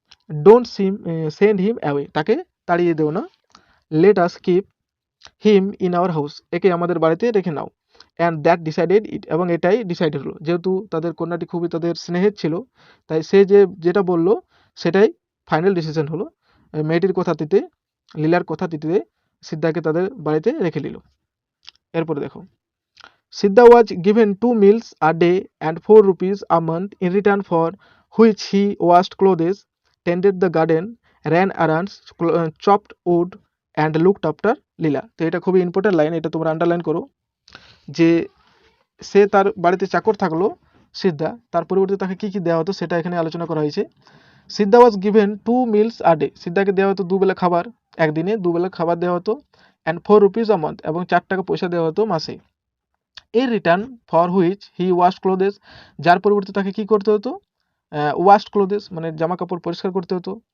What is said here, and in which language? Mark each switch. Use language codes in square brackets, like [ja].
[en] don't send him away, [bn] তাকে তাড়িয়ে দেও না। [en] let us keep him in our house, [bn] একে আমাদের বাড়িতে রেখে নাও। [en] and that decided it, [bn] এবং এটাই ডিসাইডেড হলো, যেহেতু তাদের কন্যাটি খুবই তাদের স্নেহের ছিল, তাই সে যেটা বললো সেটাই ফাইনাল ডিসিশন হলো। মেয়েটির কথা দিতে, লীলার কথা দিতে সিদ্ধাকে তাদের বাড়িতে রেখে নিল। এরপরে দেখো, [en] Siddha was given 2 meals a day and 4 rupees a month in return for which he washed clothes, tended the garden, ran errands, chopped wood and looked after Leela. [bn] তো এটা খুবই ইম্পর্টেন্ট লাইন, এটা তোমরা আন্ডারলাইন করো যে সে তার বাড়িতে চাকর থাকলো সিদ্ধা, তার পরিবর্তে তাকে কি কি দেওয়া হতো সেটা এখানে আলোচনা করা হয়েছে। [en] Siddha was given 2 meals a day, [bn] সিদ্ধাকে দেওয়া হতো দুবেলা খাবার, একদিনে দুবেলা খাবার দেওয়া হতো। [en] and 4 rupees a month, [bn] এবং 4 টাকা পয়সা দেওয়া হতো মাসে। [en] এর return for which he wash clothes, [bn] যার পরিবর্তে তাকে কি করতে হতো, ওয়াশ ক্লোথেস মানে জামা কাপড় পরিষ্কার করতে হতো।